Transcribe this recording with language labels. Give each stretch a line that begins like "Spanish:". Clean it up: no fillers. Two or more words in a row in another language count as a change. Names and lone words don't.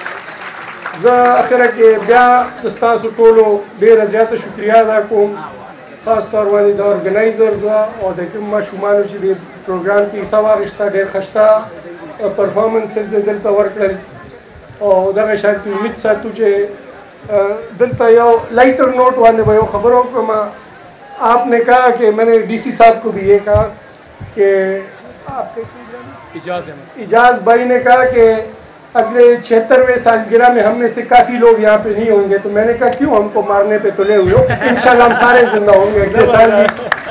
Pashto: زه اخره کې بیا د ستاسو ټولو ډېره زیاته شکریه ادا کوم خاص طور باندې د ارګنایزرز او د کوم ماشومانو چې د پروګرام کې حصه واخیسته ډېر خسته پرفارمنسز دلته ورکړل او دغه شانتي امید ساتو چې دلته یو
English: lighter note
Pashto: باندې به یو خبر وکړم.
Urdu: آپ نے کہا کہ میں نے ڈی سی صاحب کو بھی یہ کہا کہ اجاز بھائی نے کہا کہ اگلے 76ویں سالگرہ میں ہم میں سے کافی لوگ یہاں پہ نہیں ہوں گے, تو میں نے کہا کیوں, ہم کو مارنے پہ تلے ہوئے ہو, انشاءاللہ ہم سارے زندہ ہوں گے اگلے سال بھی.